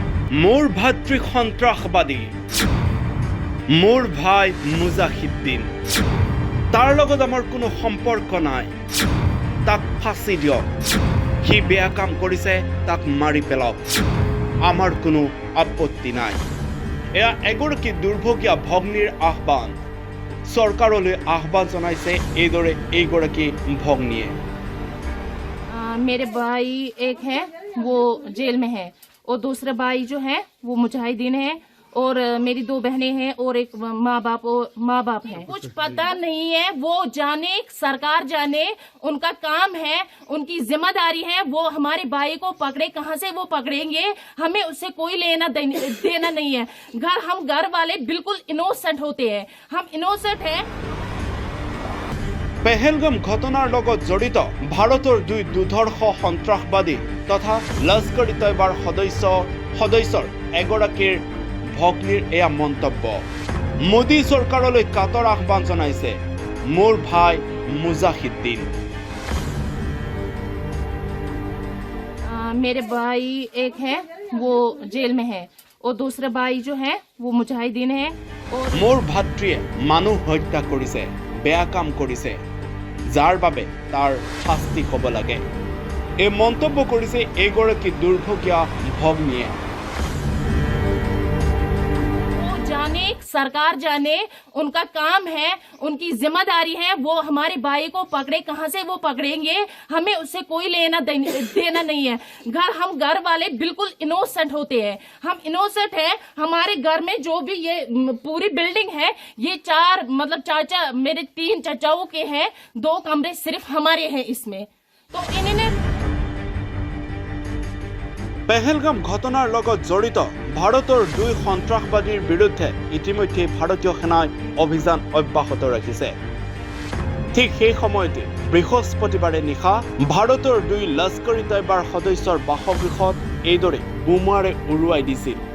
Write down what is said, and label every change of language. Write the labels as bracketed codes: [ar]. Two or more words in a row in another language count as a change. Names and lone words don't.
[as] মোৰ ভাতৃ সন্ত্ৰাসবাদী, মোৰ ভাই মুজাহিদ্দিন, তাৰ লগত আমাৰ কোনো সম্পৰ্ক নাই, তাক ফাঁচি দিয়ক। সি বেয়া কাম কৰিছে, তাক মাৰি পেলাওক, আমাৰ কোনো আপত্তি নাই। এয়া এগৰাকী দুৰ্ভগীয়া ভগ্নীৰ আহ্বান। চৰকাৰলৈ আহ্বান জনাইছে এইদৰে এইগৰাকী ভগ্নীয়ে। [hi] मेरे भाई एक है वो जेल में है और दूसरा भाई जो है वो मुजाहिदीन है और मेरी 2 बहनें हैं और एक माँ बाप है। कुछ पता नहीं है, वो जाने सरकार जाने, उनका काम है, उनकी जिम्मेदारी है। वो हमारे भाई को पकड़े, कहाँ से वो पकड़ेंगे, हमें उससे कोई लेना देना नहीं है। हम घर वाले बिल्कुल इनोसेंट होते हैं, हम इनोसेंट हैं। [as] পেহেলগাম ঘটনাৰ লগত জড়িত ভাৰতৰ 2 দুৰ্ধৰ্ষ সন্ত্ৰাসবাদী তথা লস্কৰ-ই তয়বাৰ সদস্যৰ এগৰাকীৰ ভগ্নীৰ এয়া মন্তব্য। মোদী চৰকাৰলৈ কাতৰ আহ্বান জনাইছে মোৰ ভাই মুজাহিদ্দিন। [hi] मेरे भाई एक है वो जेल में है और दूसरा भाई जो है वो मुजाहिदीन है और [as] মোৰ ভাতৃয়ে মানুহ হত্যা কৰিছে, বেয়া কাম কৰিছে, যাৰ বাবে তাৰ শাস্তি হ'ব লাগে। এই মন্তব্য কৰিছে এইগৰাকী দুৰ্ভগীয়া ভগ্নীয়ে। [hi] जाने सरकार जाने, उनका काम है, उनकी जिम्मेदारी है। वो हमारे भाई को पकड़े, कहाँ से वो पकड़ेंगे, हमें उससे कोई लेना देना नहीं है। हम घर वाले बिल्कुल इनोसेंट होते हैं, हम इनोसेंट हैं। हमारे घर में जो भी ये पूरी बिल्डिंग है, ये 4 चाचा, मेरे 3 चाचाओं के हैं, 2 कमरे सिर्फ हमारे हैं इसमें। तो इन्होंने [as] পেহেলগাম ঘটনাৰ লগত জড়িত ভাৰতৰ 2 সন্ত্ৰাসবাদীৰ বিৰুদ্ধে ইতিমধ্যে ভাৰতীয় সেনাই অভিযান অব্যাহত ৰাখিছে। ঠিক সেই সময়তে বৃহস্পতিবাৰে নিশা ভাৰতৰ 2 লস্কৰ-ই তয়বাৰ সদস্যৰ বাসগৃহত এইদৰে বোমাৰে উৰুৱাই দিছিল।